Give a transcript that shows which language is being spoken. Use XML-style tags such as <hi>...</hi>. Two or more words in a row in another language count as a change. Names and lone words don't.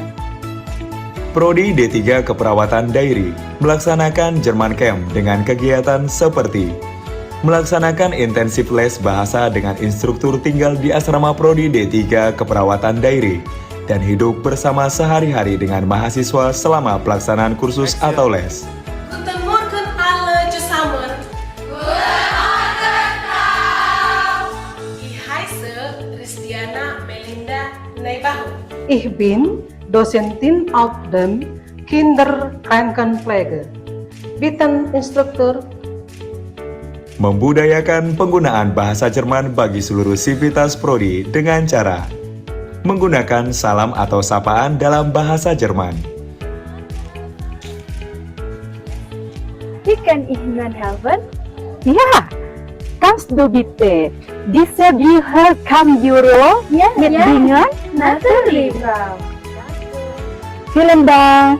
<id>Prodi D3 Keperawatan Dairy melaksanakan Jerman Camp dengan kegiatan seperti melaksanakan intensif les bahasa dengan instruktur tinggal di asrama Prodi D3 Keperawatan Dairy dan hidup bersama sehari-hari dengan mahasiswa selama pelaksanaan kursus atau les.</id> <de>Guten Morgen alle zusammen. Guten Morgen, Frau. Ich heiße Christiana Melinda Neibahu. Ich bin Dozentin auf dem Kinderkrankenpflege. Bitten Instruktur.</de> <id>Membudayakan penggunaan bahasa Jerman bagi seluruh sivitas prodi dengan cara menggunakan salam atau sapaan dalam bahasa Jerman.</id> <de>Wie kann ich Ihnen helfen? Ja, kannst du bitte diese Bücher Euro mitbringen? Natürlich, Frau. Vielen Dank.</de>